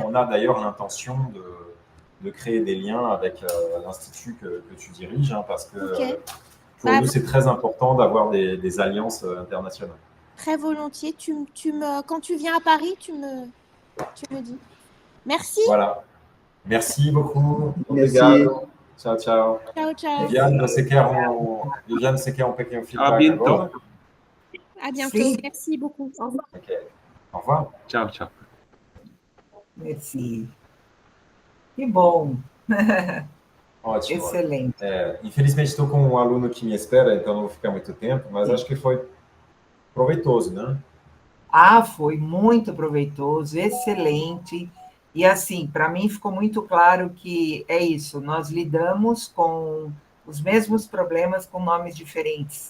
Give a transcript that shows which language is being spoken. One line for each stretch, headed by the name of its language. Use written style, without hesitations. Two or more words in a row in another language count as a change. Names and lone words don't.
French: On a d'ailleurs l'intention de créer des liens avec l'institut que tu diriges, hein, parce que pour nous, c'est très important d'avoir des alliances internationales. Très volontiers. Quand tu viens à Paris, tu me dis. Merci. Voilà. Merci beaucoup. Merci.
Portuguese: Obrigado. Ciao. Ciao. Viviane, você quer um pequeno feedback
French: À bientôt.
Portuguese: agora?
French: À bientôt.
Portuguese: Sim.
French: Merci beaucoup. Au revoir. Ok. Au revoir. Ciao. Merci.
Portuguese: Que bom. Ótimo. Excelente. Infelizmente, estou com um aluno que me espera, então não vou ficar muito tempo, mas acho que foi proveitoso, né? Foi muito proveitoso, excelente. E assim, para mim ficou muito claro que é isso, nós lidamos com os mesmos problemas com nomes diferentes.